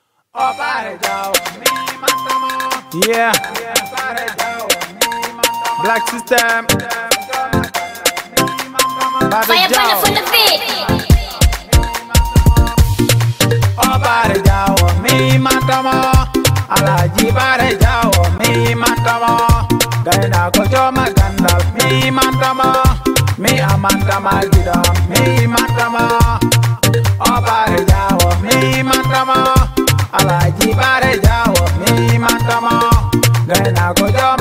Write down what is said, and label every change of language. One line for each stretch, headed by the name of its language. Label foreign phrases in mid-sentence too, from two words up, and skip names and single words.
English: Yeah. Black system. Fire burner for the beat.
Fula: Bare jawo mi matama alaji bare jawo mi matama gaina ko joma gandal mi matama mi amantama gida mi matama bare jawo mi matama alaji bare jawo mi matama gaina ko joma